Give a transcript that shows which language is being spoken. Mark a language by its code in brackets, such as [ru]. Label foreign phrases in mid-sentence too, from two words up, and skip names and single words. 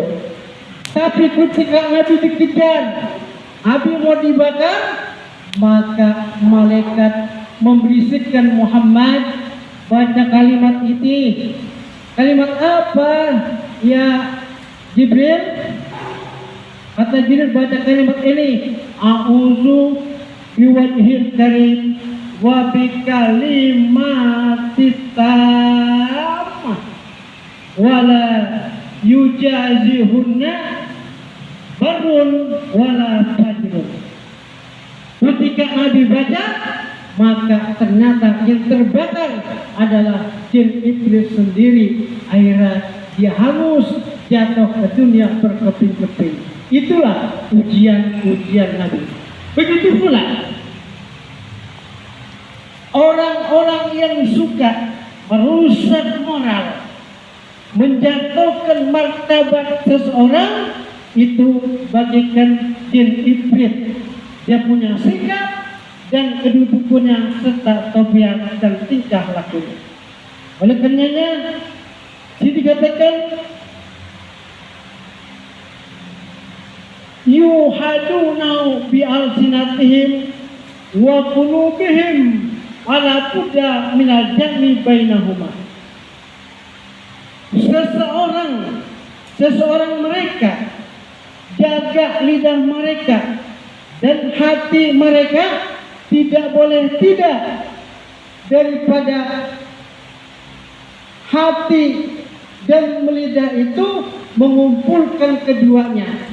[id] Tapi ketika Nabi dikejar, Nabi mau dibakar, maka malaikat membisikkan Muhammad baca kalimat ini. Kalimat apa? Ya Jibril, kata Jibril baca kalimat ini. [ar] أعوذ بوجه الكريم وبكلمات التامة ولا يجازيهن بر ولا فجر. [id] Ketika Nabi baca, maka ternyata yang terbakar adalah jin iblis sendiri. Akhirnya dia hangus, jatuh ke dunia berkeping-keping. Itulah ujian-ujian Nabi. Begitu pula orang-orang yang suka merusak moral, menjatuhkan martabat seseorang, itu bagikan jin iblis. Dia punya sikap dan kedudukannya serta tabiat dan tingkah lakunya. Oleh karenanya, dikatakan [ar] يحادون بألسنتهم وقلوبهم ولا بد من الجمع بينهما. [id] Seseorang mereka jaga lidah mereka dan hati mereka tidak boleh tidak daripada hati dan lidah itu mengumpulkan keduanya.